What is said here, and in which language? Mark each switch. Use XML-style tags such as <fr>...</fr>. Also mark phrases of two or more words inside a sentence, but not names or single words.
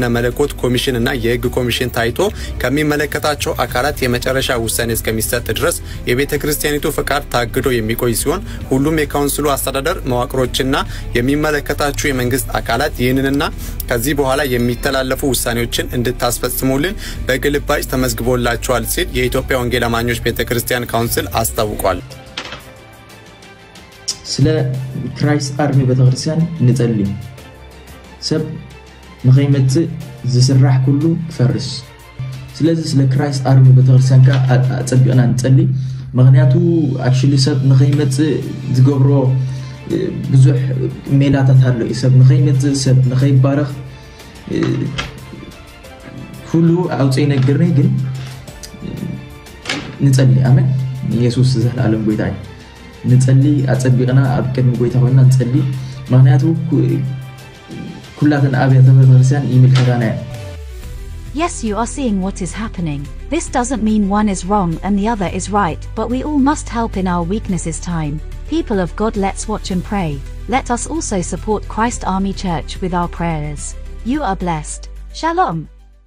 <am>መለኮት ኮሚሽን እና የህግ ኮሚሽን ታይቶ ከሚመለከታቸው አካላት የመጨረሻ ውሳኔ እስከሚሰጥ ድረስ የቤተክርስቲያኒቱ ፍቃድ ታግዶ የሚቆይ ሲሆን ሁሉም የካውንስሉ አስተዳደር መዋቅሮችና የሚመለከታቸው የመንግስት አካላት ይህንንና ከዚህ በኋላ የሚተላለፉ ውሳኔዎችን እንድታስፈጽሙልን በግልባጭ ተመዝግቦላቸዋል ሲል የኢትዮጵያ ወንጌል አማኞች ቤተክርስቲያን ካውንስል አስታውቋል።</am> <ti>ስለ ክራይስት አርሚ ቤተክርስቲያን ንጸልይ ሰብ ንኸይመጽ ዝስራሕ ኩሉ ፈርስ ስለዚህ ስለ ክራይስት አርሚ ቤተክርስቲያን አጸብቀና ንጸልይ ምክንያቱ አክቹሊ ሰብ ንኸይመጽ ዝገብሮ ብዙሕ ሜላታት አለ ሰብ ንኸይመጽ ሰብ ንኸይባረኽ ሁሉ አውጽይ ነገርኔ ግን ንጸልይ አሜን ኢየሱስ ዘላለም ጎይታይ ንጸልይ አጸብቀና አብቀን ጎይታ ሆይና ንጸልይ ምክንያቱ ኩላተን አብያተ ቤተክርስቲያን ይምልከታና</ti> <en>Yes, you are seeing what is happening. This doesn't mean one is wrong and the other is right, but we all must help in our weaknesses time. People of God, let's watch and pray. Let us also support Christ Army Church with our prayers. You are blessed. Shalom.</en>